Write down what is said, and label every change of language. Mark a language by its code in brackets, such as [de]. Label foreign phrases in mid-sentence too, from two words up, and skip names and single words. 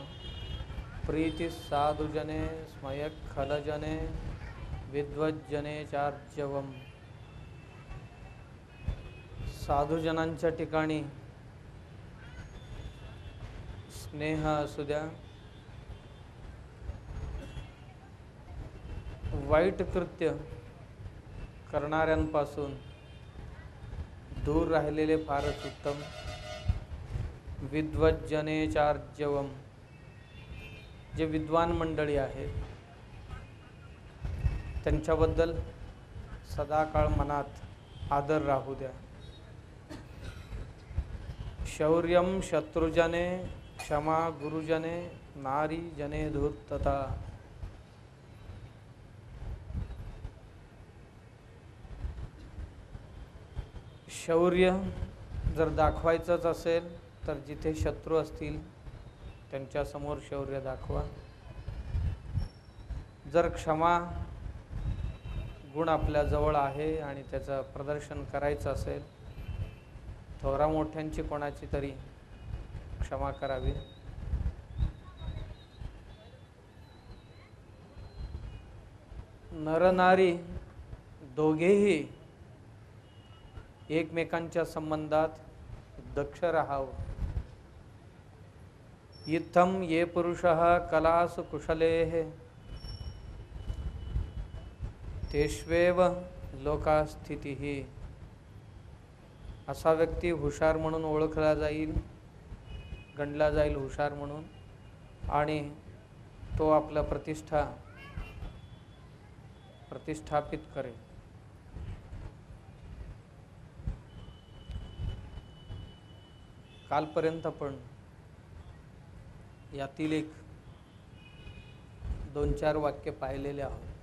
[sa] प्रीती साधुजने स्मयक खलजने विद्वज्जने चार्जवम, [mr] साधुजनांच्या ठिकाणी स्नेह असू द्या, वाईट कृत्य करणाऱ्यांपासून दूर राहिलेले फारच उत्तम. [sa] विद्वज्जने चार्जवम, [mr] जे विद्वान मंडळी आहेत त्यांच्याबद्दल सदाकाळ मनात आदर राहू द्या. [sa] शौर्यम शत्रुजने क्षमा गुरुजने नारी जने धूर्तता. [mr] शौर्य जर दाखवायचंच असेल तर जिथे शत्रू असतील त्यांच्यासमोर शौर्य दाखवा. जर क्षमा गुण आपल्या जवळ आहे आणि त्याचं प्रदर्शन करायचं असेल, थोरा मोठ्यांची कोणाची तरी क्षमा करावी. नरनारी दोघेही एकमेकांच्या संबंधात दक्ष राहावं. [sa] इत्थं ये पुरुषः कलासु कुशलेः तेष्वेव लोकास्थितिः. [mr] असा व्यक्ती हुशार म्हणून ओळखला जाईल, गणला जाईल हुशार म्हणून, आणि तो आपला प्रतिष्ठापित करेल. कालपर्यंत आपण यातील एक 2-4 वाक्य पाहिलेले आहोत.